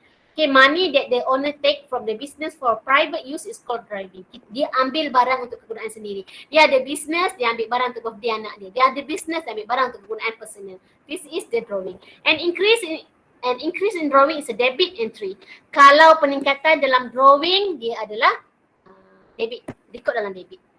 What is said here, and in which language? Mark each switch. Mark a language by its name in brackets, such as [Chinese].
[English] Okay, money that the owner take from the business for private use is called drawing. [Malay] Dia ambil barang untuk kegunaan sendiri. Dia ada business, dia ambil barang untuk birthday anak dia. Dia ada business, dia ambil barang untuk kegunaan personal. [English] This is the drawing. And increase in drawing is a debit entry. [Malay] Kalau peningkatan dalam drawing, dia adalah debit, record dalam debit.